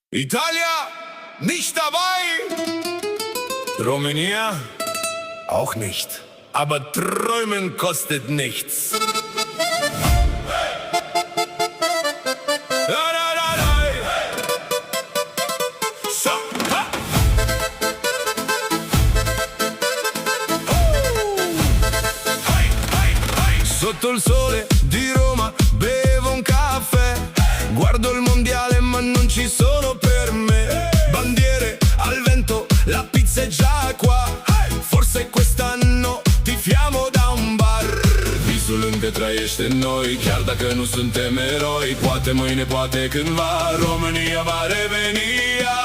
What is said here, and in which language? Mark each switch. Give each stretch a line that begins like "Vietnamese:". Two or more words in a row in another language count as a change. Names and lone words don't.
German: Italia, nicht dabei. Romania, auch nicht. Aber träumen kostet nichts.
Italian: Sotto il sole di Roma bevo un caffè, guardo il mondiale ma non ci sono per me. Bandiere al vento, la pizza è già qua, forse quest'anno tifiamo da un bar.
Romanian: Visul încă trăiește în noi, chiar dacă nu suntem eroi. Poate mâine, poate cândva România va reveni.